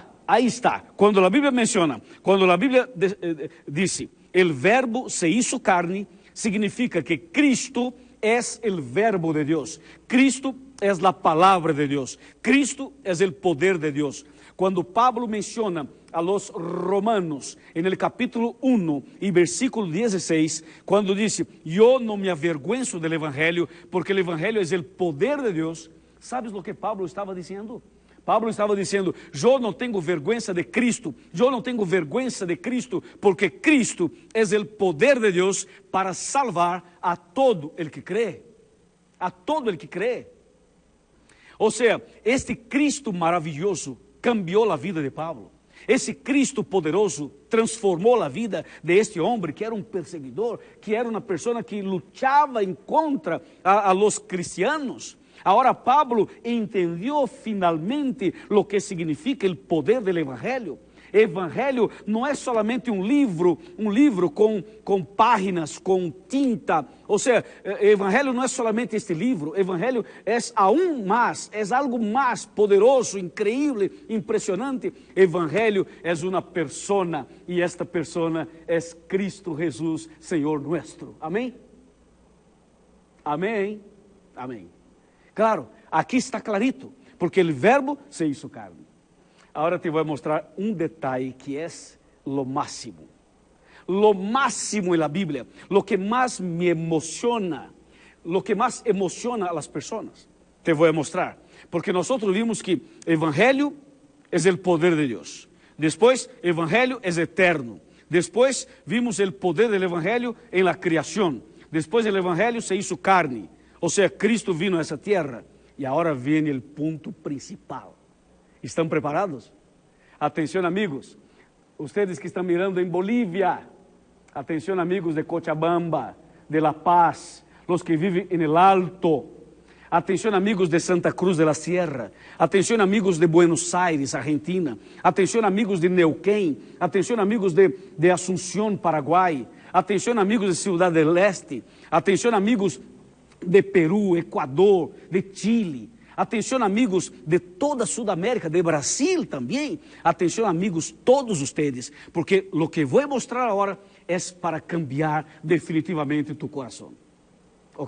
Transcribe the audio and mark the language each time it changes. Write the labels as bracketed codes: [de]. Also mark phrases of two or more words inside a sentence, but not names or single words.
[es] Ahí está, cuando la Biblia menciona, cuando la Biblia dice, el verbo se hizo carne, significa que Cristo es el verbo de Dios, Cristo es la palabra de Dios, Cristo es el poder de Dios. Cuando Pablo menciona a los romanos en el capítulo 1 y versículo 16, cuando dice, yo no me avergüenzo del evangelio, porque el evangelio es el poder de Dios, ¿sabes lo que Pablo estaba diciendo? [pt] Pablo estava dizendo, eu não tenho vergüenza de Cristo, eu não tenho vergüenza de Cristo, porque Cristo é o poder de Deus para salvar [es] a todo el que cree, a todo el que cree. [pt] Ou seja, este Cristo maravilhoso cambiou a vida de Pablo, esse Cristo poderoso transformou a vida de este homem que era um perseguidor, que era uma pessoa que lutava em contra [es] a los cristianos. Agora Pablo entendió finalmente lo que significa el poder del evangelio. [pt] Evangelho não é solamente um livro com páginas, com tinta. Ou seja, evangelho não é solamente este livro. Evangelho é aún mais, é algo mais poderoso, increíble, impressionante. Evangelho é uma persona e esta persona é Cristo Jesus, Senhor nuestro. Amém? Amém? Amém. Claro, aqui está clarito, porque o verbo [es] se hizo carne. [pt] Agora te vou mostrar um detalhe que é [es] lo máximo en la Biblia, lo que más me emociona, lo que más emociona a las personas. Te voy a mostrar, porque nosotros vimos que evangelio es el poder de Dios. Después, evangelio es eterno. Después, vimos el poder del evangelio en la creación. Después, el evangelio se hizo carne. O sea, Cristo vino a [pt] essa terra. E agora vem o ponto principal. ¿Estão preparados? [es] Atención amigos, ustedes que están mirando en Bolivia, atención amigos de Cochabamba, de La Paz, los que viven en el Alto, atención amigos de Santa Cruz de la Sierra, atención amigos de Buenos Aires, Argentina, atención amigos de Neuquén, atención amigos de Asunción, Paraguay, atención amigos de Ciudad del Este, atención amigos de Perú, Ecuador, de Chile, atención amigos de toda Sudamérica, de Brasil también, atención amigos todos ustedes, porque lo que voy a mostrar ahora es para cambiar definitivamente tu corazón, ¿ok?